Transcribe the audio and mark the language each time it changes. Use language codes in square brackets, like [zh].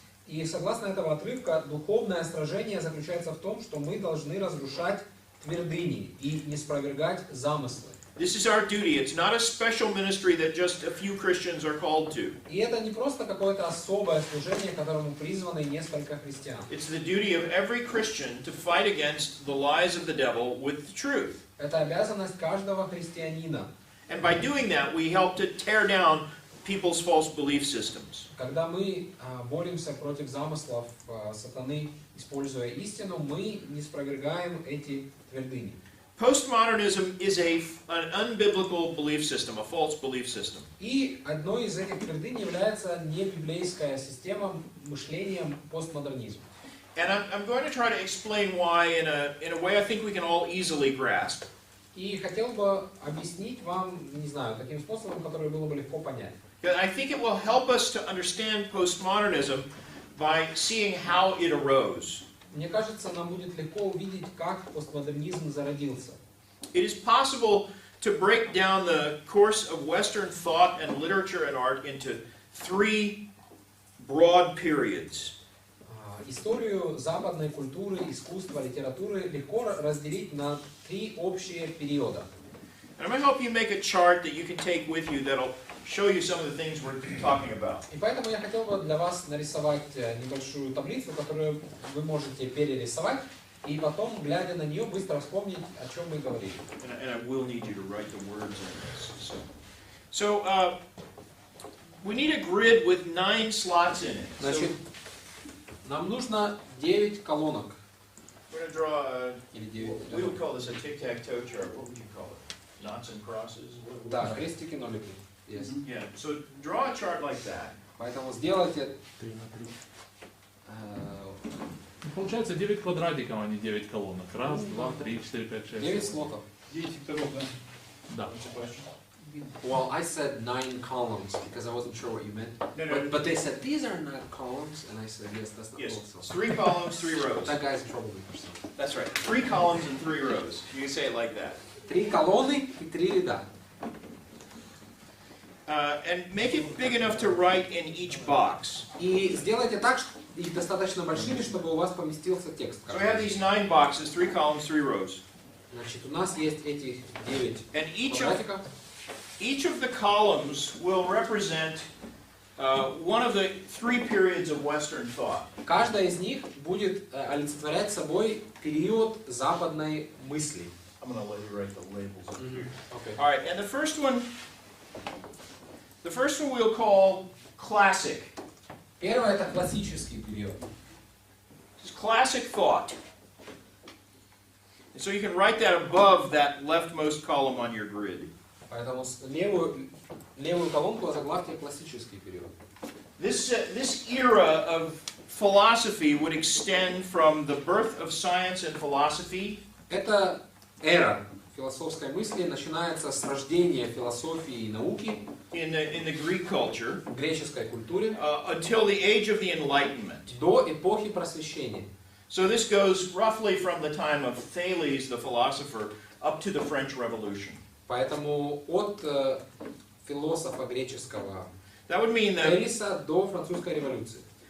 [ru] И согласно этого отрывка, духовное сражение заключается в том, что мы должны разрушать твердыни и не спровергать замыслы. [en] This is our duty. It's not a special ministry that just a few Christians are called to. [ru] И это не просто какое-то особое служение, к которому призваны несколько христиан. [en] It's the duty of every Christian to fight against the lies of the devil with the truth. [ru] Это обязанность каждого христианина. [en] And by doing that, we help to tear down people's false belief systems. [ru] Когда мы боремся против замыслов сатаны, используя истину, мы не спровергаем эти твердыни. [en] postmodernism is an unbiblical belief system, a false belief system. [ru] И одной из этих твердынь является небиблейская система мышления постмодернизма. [en] And I'm going to try to explain why in a way I think we can all easily grasp. [ru] И хотел бы объяснить вам, не знаю, таким способом, который было бы легко понять. [en] I think it will help us to understand postmodernism by seeing how it arose. [ru] Мне кажется, нам будет легко увидеть, как постмодернизм зародился. [en] It is possible to break down the course of Western thought and literature and art into three broad periods. [ru] Историю западной культуры, искусства, литературы легко разделить на три общие периода. [en] And I'm going to help you make a chart that you can take with you that'll show you some of the things we're talking about. [ru] И поэтому я хотел бы для вас нарисовать небольшую таблицу, которую вы можете перерисовать, и потом, глядя на нее, быстро вспомнить, о чем мы говорили. [en] And I will need you to write the words in this. So we need a grid with 9 slots in it. [ru] Значит, нам нужно 9 колонок. [en] We're going to draw [ru] Или 9. [en] we would call this a tic-tac-toe chart. What would you call it? Knots and crosses? [ru] Да, крестики, нолики. Yes. [en] Yeah, so draw a chart like that. [ru] Поэтому сделайте... 3 на 3. Получается 9 квадратиков, а не 9 колонок. Раз, два, три, 4, 5, 6. 9 слотов. 9 секторов, да? Да. [en] Well, I said 9 columns because I wasn't sure what you meant. No. But they said, these are not columns. And I said, yes, that's not Yes, columns. 3 columns, 3 rows. That guy's in trouble with me or something. That's right. 3 columns and 3 rows. You can say it like that. [ru] 3 колонны и 3 ряда. [en] And make it big enough to write in each box. [ru] И сделайте так, что их достаточно большими, чтобы у вас поместился текст. [en] So we have these 9 boxes, 3 columns, 3 rows. [ru] Значит, у нас есть этих 9 [en] And [ru] квадратиков. [en] each of the columns will represent one of the 3 periods of Western thought. [ru] Каждая из них будет олицетворять собой период западной мысли. [en] I'm going to let you write the labels up here. Okay. All right, and the first one we'll call classic. [ru] Первое — это классический период. [en] It's classic thought. And so you can write that above that leftmost column on your grid. [ru] Поэтому левую колонку озаглавьте классический период. [en] This era of philosophy would extend from the birth of science and philosophy [ru] Эта эра философской мысли начинается с рождения философии и науки [en] in the Greek culture [ru] в греческой культуре [en] until the age of the Enlightenment. [ru] до эпохи просвещения. [en] So this goes roughly from the time of Thales, the philosopher, up to the French Revolution. [ru] Поэтому от философа греческого [en] That would mean that [ru] Элиса до французской революции.